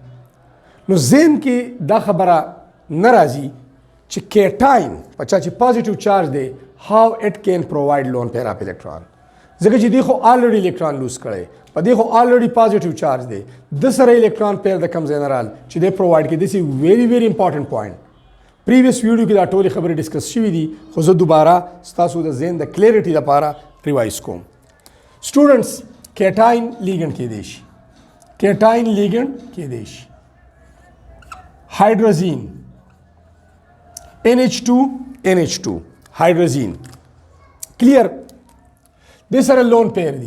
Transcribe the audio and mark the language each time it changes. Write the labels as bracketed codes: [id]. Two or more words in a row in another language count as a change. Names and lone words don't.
[ps] نو ذهن کې دا خبره نه راځي چې کیټاین په چا چې [en] positive charge [ps] دی [en] how it can provide lone pair of electron, [ps] ځکه چې دی خو [en] already electron lose [ps] کړی، په دې خو [en] already positive charge [ps] دی، د سره [en] electron pair [ps] د کم ځای نه رال چې دی پرووایډ کړي. [en] this is very very important point. previous video [ps] کې دا ټولې خبرې ډسکس شوي دي، خو زه دوباره ستاسو د ذهن د کلیریټي لپاره ریوایز کوم. [en] students cation ligand [ps] کېدی شي، [en] cation ligand [ps] کېدی شي. هایدروزین NH2 هایدروزین کلیر دې سره [en] lone pair [ps] دی.